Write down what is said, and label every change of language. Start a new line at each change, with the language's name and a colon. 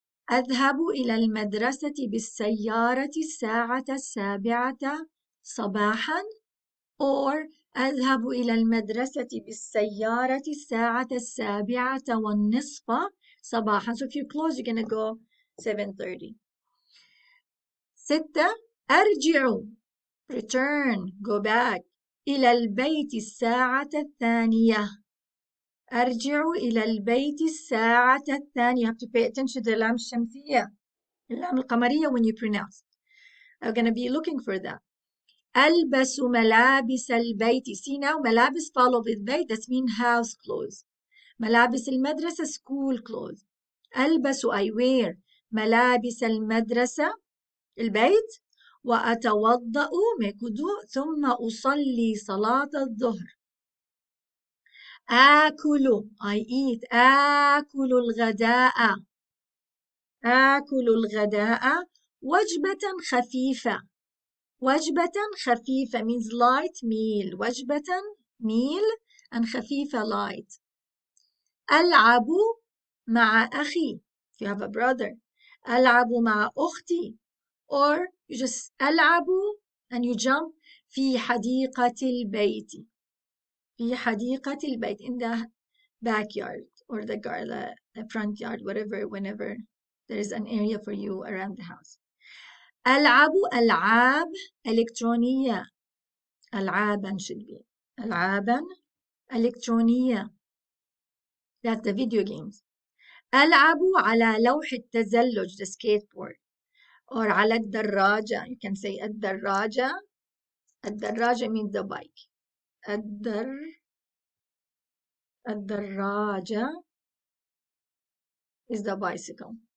Arabic: أذهب إلى المدرسة بالسيارة الساعة 7 صباحا or أذهب إلى المدرسة بالسيارة الساعة 7:15 صباحا.
English: So if you're close, you're going to go 7:30. 6.
Arabic: أرجع
English: return go back
Arabic: إلى البيت الساعة 2. أرجع إلى البيت الساعة 2.
English: You have to pay attention to
Arabic: اللام الشمسية اللام القمرية
English: when you pronounce. I'm going to be looking for that.
Arabic: ألبس ملابس البيت.
English: See now ملابس follow with بيت that mean house clothes.
Arabic: ملابس المدرسة
English: school clothes.
Arabic: ألبس
English: I wear
Arabic: ملابس المدرسة البيت وأتوضأ
English: make wudu
Arabic: ثم أصلي صلاة الظهر. آكل
English: I eat
Arabic: آكل الغداء. آكل الغداء وجبة خفيفة. وجبة خفيفة
English: means light meal. وجبة meal and خفيفة light.
Arabic: ألعب مع أخي.
English: If you have a brother.
Arabic: ألعب مع أختي.
English: Or you just ألعب and you jump
Arabic: في حديقة البيت. في حديقة البيت
English: in the backyard or the front yard, whatever, whenever there is an area for you around the house.
Arabic: ألعب ألعاب إلكترونية. ألعابا
English: should be
Arabic: ألعابا إلكترونية.
English: That's the video games.
Arabic: ألعب على لوح التزلج
English: the skateboard or
Arabic: على الدراجة.
English: You can say الدراجة. الدراجة means the bike. الدراجة is the bicycle.